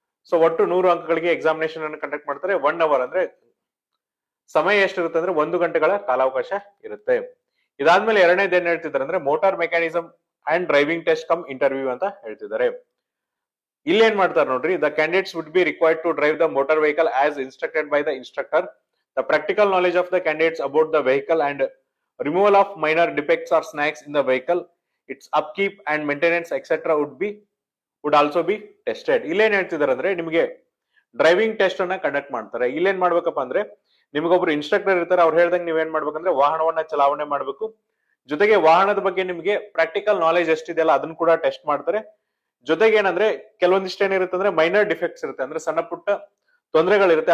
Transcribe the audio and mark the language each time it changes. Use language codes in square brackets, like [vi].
[kn] So ಒಟ್ಟು 100 ಅಂಕಗಳಿಗೆ examination ಅನ್ನು conduct ಮಾಡ್ತಾರೆ. 1 ಅವರ್ ಅಂದ್ರೆ ಸಮಯ ಎಷ್ಟಿರುತ್ತೆ ಅಂದ್ರೆ 1 ಗಂಟೆಗಳ ಕಾಲಾವಕಾಶ ಇರುತ್ತೆ. ಇದಾದ್ಮೇಲೆ ಎರಡನೇದು ಏನ್ ಹೇಳ್ತಿದ್ದಾರೆ ಅಂದ್ರೆ, motor mechanism and driving test come interview ಅಂತ ಹೇಳ್ತಿದ್ದಾರೆ. ಇಲ್ಲಿ ಏನ್ ಮಾಡ್ತಾರೆ ನೋಡ್ರಿ, [en] The candidates would be required to drive the motor vehicle as instructed by the instructor. The practical knowledge of the candidates about the vehicle and removal of minor defects or snags in the vehicle, its upkeep and maintenance etc. would also be tested. [kn] ಇಲ್ಲೇನ್ ಹೇಳ್ತಿದ್ದಾರೆ ಅಂದ್ರೆ, ನಿಮಗೆ driving test ಅನ್ನ conduct ಮಾಡ್ತಾರೆ. ಇಲ್ಲೇನ್ ಮಾಡ್ಬೇಕಪ್ಪ ಅಂದ್ರೆ, ನಿಮ್ಗೊಬ್ರು instructor ಇರ್ತಾರೆ. ಅವ್ರು ಹೇಳ್ದಂಗೆ ನೀವೇನ್ ಮಾಡ್ಬೇಕಂದ್ರೆ ವಾಹನವನ್ನ ಚಲಾವಣೆ ಮಾಡ್ಬೇಕು. ಜೊತೆಗೆ ವಾಹನದ ಬಗ್ಗೆ ನಿಮ್ಗೆ ಪ್ರಾಕ್ಟಿಕಲ್ ನಾಲೆಜ್ ಎಷ್ಟಿದೆಯಲ್ಲ ಅದನ್ನ ಕೂಡ ಟೆಸ್ಟ್ ಮಾಡ್ತಾರೆ. ಜೊತೆಗೆ ಏನಂದ್ರೆ, ಕೆಲವೊಂದಿಷ್ಟು ಏನಿರುತ್ತೆ ಅಂದ್ರೆ ಮೈನರ್ ಡಿಫೆಕ್ಟ್ಸ್ ಇರುತ್ತೆ, ಅಂದ್ರೆ ಸಣ್ಣ ಪುಟ್ಟ ತೊಂದರೆಗಳಿರುತ್ತೆ.